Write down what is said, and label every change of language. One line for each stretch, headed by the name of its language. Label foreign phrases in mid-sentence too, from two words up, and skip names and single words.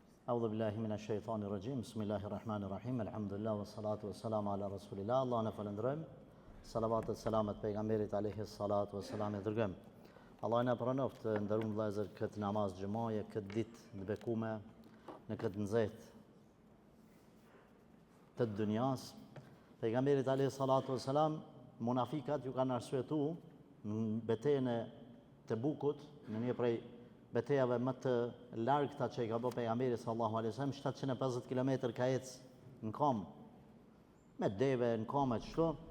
Arabic: أعوذ بالله من الشيطان الرجيم. بسم الله الرحمن الرحيم. الحمد لله والصلاة والسلام على رسول الله.
Albanian: Allah në falënderojmë. Salavat e selamet pejgamberit
Arabic: عليه الصلاة والسلام
Albanian: e dërgojmë. Allah na pranoft nderuar vëllezër këtë namaz xhumaje, këtë ditë të bekuar në këtë nxehtë të dunjas. Pejgamberit
Arabic: عليه الصلاة والسلام
Albanian: munafikat ju kanë arsyetuar në betejën e Tebukut, në një prej betejave më të largëta që i ka bërë pejgamberi
Arabic: صلى الله عليه وسلم,
Albanian: 750 km ka ecë në kom, me deve në kom e kështu.